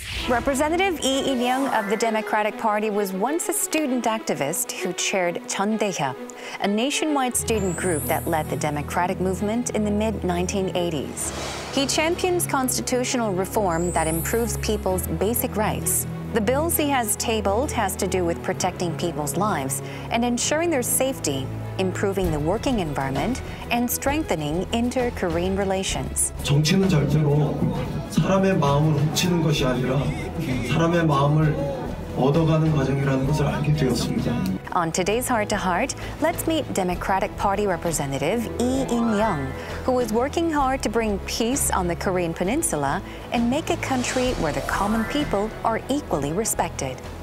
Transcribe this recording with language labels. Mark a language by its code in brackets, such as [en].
[en] Representative Lee In-young of the Democratic Party was once a student activist who chaired Jeondaeha, a nationwide student group that led the democratic movement in the mid-1980s. He champions constitutional reform that improves people's basic rights. The bills he has tabled has to do with protecting people's lives and ensuring their safety, improving the working environment, and strengthening inter-Korean relations. [ko] 정치는 절대로 사람의 마음을 훔치는 것이 아니라 사람의 마음을 얻어가는 과정이라는 것을 알게 되었습니다. [en] On today's Heart to Heart, let's meet Democratic Party Representative Lee In-young, who is working hard to bring peace on the Korean Peninsula and make a country where the common people are equally respected.